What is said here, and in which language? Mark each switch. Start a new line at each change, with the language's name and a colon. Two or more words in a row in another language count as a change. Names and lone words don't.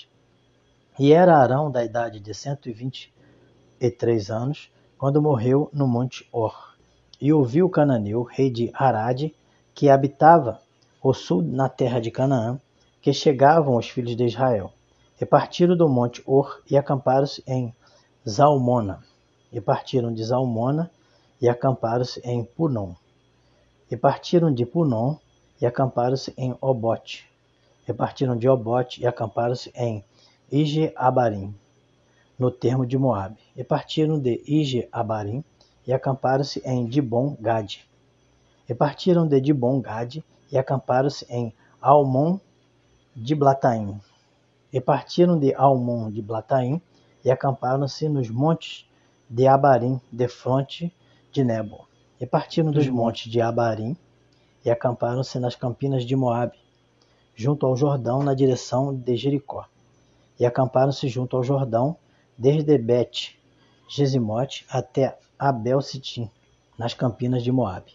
Portuguese: E era Arão da idade de 123 anos, quando morreu no monte Or. E ouviu Cananeu, rei de Arade, que habitava o sul na terra de Canaã, que chegavam os filhos de Israel. E partiram do monte Or e acamparam-se em Zalmona. E partiram de Zalmona e acamparam-se em Punom. E partiram de Punom e acamparam-se em Obote. E partiram de Obote e acamparam-se em Ije-Abarim, no termo de Moabe. E partiram de Ije-Abarim e acamparam-se em Dibon-Gade. E partiram de Dibon-Gade e acamparam-se em Almon-Diblataim. E partiram de Almon-Diblataim e acamparam-se nos montes de Abarim, defronte de Nebo. E partiram dos montes de Abarim e acamparam-se nas campinas de Moabe. junto ao Jordão, na direção de Jericó. E acamparam-se junto ao Jordão, desde Bet-Gesimote até Abel-Sitim, nas campinas de Moabe.